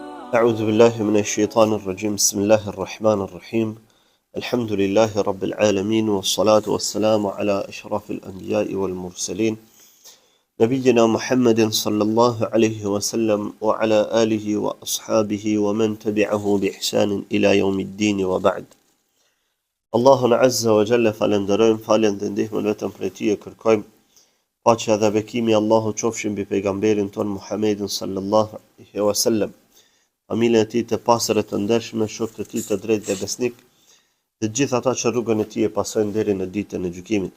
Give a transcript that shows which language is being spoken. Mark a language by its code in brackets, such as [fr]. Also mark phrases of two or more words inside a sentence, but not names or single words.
[ar] أعوذ بالله من الشيطان الرجيم بسم الله الرحمن الرحيم الحمد لله رب العالمين والصلاة والسلام على أشرف الأنبياء والمرسلين نبينا محمد صلى الله عليه وسلم وعلى آله وأصحابه ومن تبعه بإحسان إلى يوم الدين وبعد الله عز وجل [sq] falenderojm falën dhe ndihmën vetëm prej Tij e kërkojm paqja dhe bekimi Allahu qofshin mbi pejgamberin ton Muhammedin [ar] صلى الله عليه وسلم, [sq] familjen e tij të pastër e të ndershme, shokët e tij të drejtë dhe besnik, dhe gjithë ata që rrugën e tij e pasojnë deri në ditën e gjykimit.